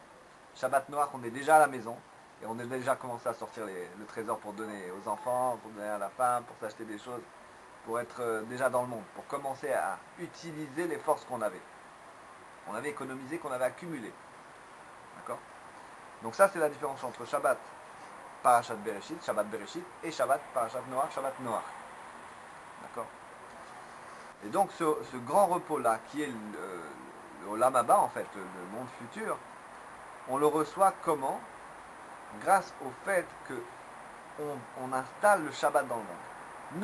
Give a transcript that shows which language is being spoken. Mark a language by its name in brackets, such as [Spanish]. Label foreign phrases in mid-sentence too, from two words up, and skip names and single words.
[French] Shabbat Noach, on est déjà à la maison et on a déjà commencé à sortir le trésor pour donner aux enfants, pour donner à la femme, pour s'acheter des choses, pour être déjà dans le monde, pour commencer à utiliser les forces qu'on avait. On avait économisé, qu'on avait accumulé. D'accord? Donc ça, c'est la différence entre Shabbat Parashat Bereshit, Shabbat Bereshit, et Shabbat Parashat Noach, Shabbat Noach. D'accord? Et donc ce grand repos-là, qui est le [Hebrew] עולם הבא, [French] en fait, le monde futur, on le reçoit comment? Grâce au fait qu'on installe le Shabbat dans le monde.